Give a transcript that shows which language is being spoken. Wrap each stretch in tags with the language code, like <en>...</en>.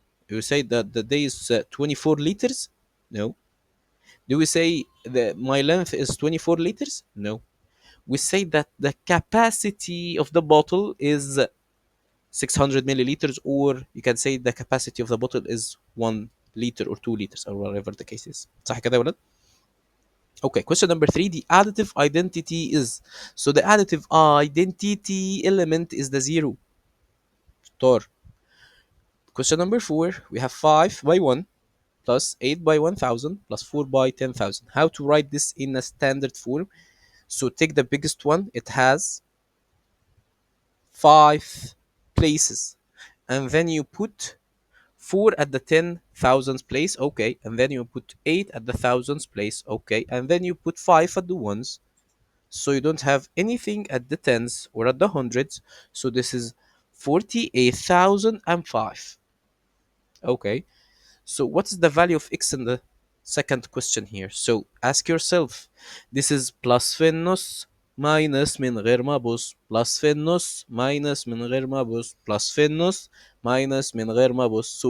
<en>Do we say that the day is 24 liters? No. Do we say that my length is 24 liters? No. We say that the capacity of the bottle is 600 milliliters, or you can say the capacity of the bottle is 1 liter or 2 liters or whatever the case is.</en> <ar>صح كده يا ولد؟</ar> <en>Okay, question number 3. The additive identity is. So the additive identity element is the zero. Tor. Question number 4. We have 5 by 1 plus 8 by 1000 plus 4 by 10,000. How to write this in a standard form? So take the biggest one. It has 5 places. And then you put 4 at the 10,000s place. Okay. And then you put 8 at the thousands place. Okay. And then you put 5 at the ones. So you don't have anything at the tens or at the hundreds. So this is 48,005. Okay. So what is the value of x in the second question here? So ask yourself, this is</en> <ar>plus في النص minus من غير ما أبص plus في النص minus من غير ما أبص plus في النص minus من غير ما أبص.</ar>